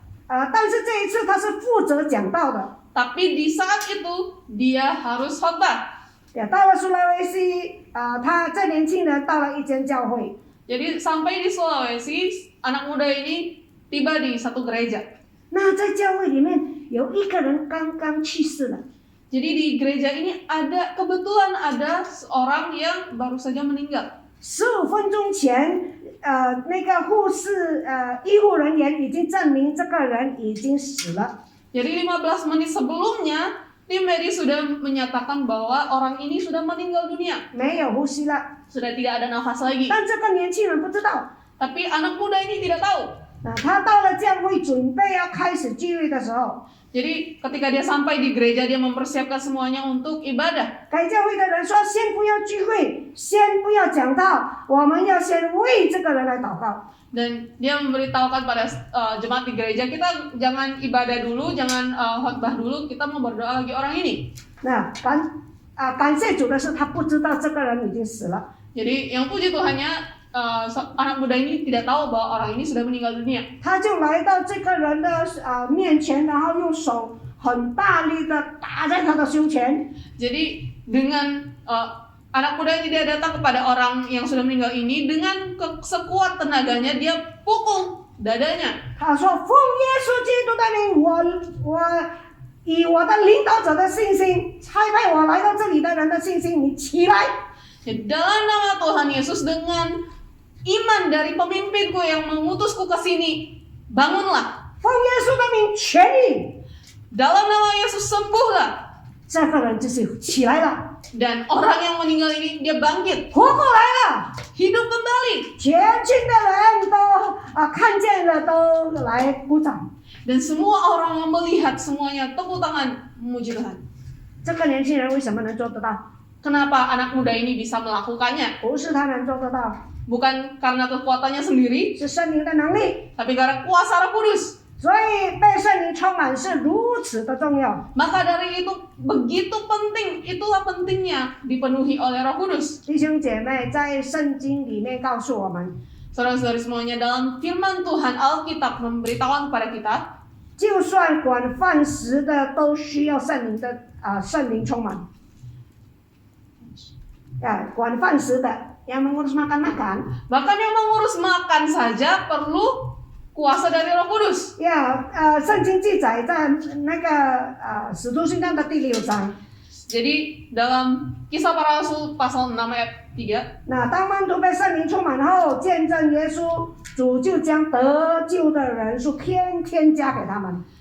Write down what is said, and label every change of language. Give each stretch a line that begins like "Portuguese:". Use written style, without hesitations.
Chinese: 但是这一次他是负责讲道的。
Indonesian: Tapi di saat itu dia harus khotbah.
Chinese: 到了苏拉威西，他这年轻人到了一间教会，
Indonesian: Jadi sampai di Sulawesi, anak muda ini tiba di satu gereja.
Chinese: 那在教会里面有一个人刚刚去世了。
Indonesian: Jadi di gereja ini kebetulan ada seorang yang baru saja meninggal.
Chinese: 15分钟前，那个护士医护人员已经证明这个人已经死了。
Indonesian: Jadi 15 menit sebelumnya, tim medis sudah menyatakan bahwa orang ini sudah meninggal dunia.
Chinese: 没有呼吸了，
Indonesian: Sudah tidak ada nafas lagi.
Chinese: 但这个年轻人不知道。
Indonesian: Tapi anak muda ini tidak tahu.
Chinese: 他到了教会准备要开始聚会的时候，
Indonesian: Jadi ketika dia sampai di gereja, dia mempersiapkan semuanya untuk ibadah.
Chinese: 该教会的人说：“先不要聚会，先不要讲道，我们要先为这个人来祷告。”
Indonesian: Dan dia memberitahukan pada jemaat di gereja, kita jangan ibadah dulu, jangan khotbah dulu, kita mau berdoa bagi orang ini.
Chinese: 那感谢主的是，他不知道这个人已经死了。
Indonesian: Jadi yang puji Tuhannya, anak muda ini tidak tahu bahwa orang ini sudah meninggal dunia.
Chinese: 他就来到这个人的面前，然后用手很大力的打在他的胸前。
Indonesian: Jadi dengan anak muda ini dia datang kepada orang yang sudah meninggal ini dengan sekuat tenaganya dia pukul dadanya.
Chinese: 他说：“奉耶稣基督的名，我以我的领导者的信心，差派我来到这里的人的信心，你起来。”
Indonesian: Dalam nama Tuhan Yesus, dengan iman dari pemimpinku yang mengutusku ke sini, bangunlah.
Chinese: 奉耶稣的名痊愈，
Indonesian: Dalam nama Yesus, sembuhlah.
Chinese: 这个人就是起来了，
Indonesian: Dan orang yang meninggal ini dia bangkit,
Chinese: 活过来了。
Indonesian: hidup kembali.
Chinese: 全群的人都看见了，都来鼓掌。
Indonesian: Dan semua orang yang melihat semuanya tepuk tangan memuji Tuhan.
Chinese: 这个年轻人为什么能做得到？
Indonesian: Kenapa anak muda ini bisa melakukannya?
Chinese: 不是他能做得到，
Indonesian: Bukan karena kekuatannya sendiri,
Chinese: 是圣灵的能力。
Indonesian: tapi karena kuasa Roh Kudus.
Chinese: 所以被圣灵充满是如此的重要。
Indonesian: Maka dari itu begitu penting, itulah pentingnya dipenuhi oleh Roh Kudus.
Chinese: 弟兄姐妹，在圣经里面告诉我们，
Indonesian: Saudara-saudari semuanya, dalam firman Tuhan Alkitab memberitahukan kepada kita,
Chinese: 就算管饭食的都需要圣灵充满。管饭食的
Indonesian: yang mengurus makan-makan, bahkan yang mengurus makan saja perlu kuasa dari Roh Kudus.
Chinese: 圣经记载在那个使徒行传的第6章。
Indonesian: Jadi dalam Kisah Para Rasul pasal 6 ayat 3,
Chinese: 那当门徒被圣灵充满后，见证耶稣，主就将得救的人数天天加给他们。